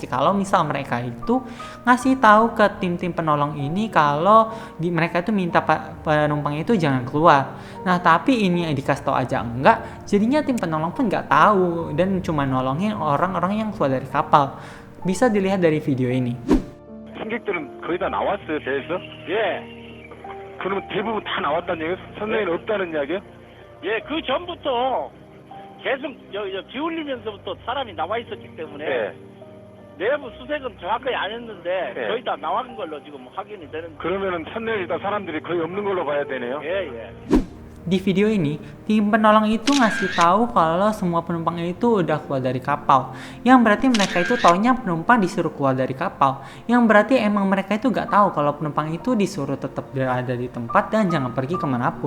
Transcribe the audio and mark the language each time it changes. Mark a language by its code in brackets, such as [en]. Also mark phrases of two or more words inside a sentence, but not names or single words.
[id] Kalau misal mereka itu ngasih tahu ke tim-tim penolong ini kalau mereka itu minta penumpangnya itu jangan keluar. Nah tapi ini dikasih tahu aja enggak, jadinya tim penolong pun nggak tahu dan cuma nolongin orang-orang yang keluar dari kapal. Bisa dilihat dari video ini. [ko] 승객들은 거의 다 나왔어요, 배에서? 예, 그러면 대부분 다 나왔다는 얘기예요? 선장에는 없다는 이야기예요? 예, 그 전부터 계속 기울이면서부터 사람이 나와 있었기 때문에 예. 내부 수색은 정확하게 안 했는데 예. 거의 다 나간 걸로 지금 확인이 되는. 그러면은 선내에 일단 사람들이 거의 없는 걸로 봐야 되네요. 예, 예. [id] Di video ini, tim penolong itu ngasih tahu kalau semua penumpangnya itu udah keluar dari kapal. Yang berarti mereka itu taunya penumpang disuruh keluar dari kapal. Yang berarti emang mereka itu gak tahu kalau penumpang itu disuruh tetap berada di tempat dan jangan pergi kemanapun.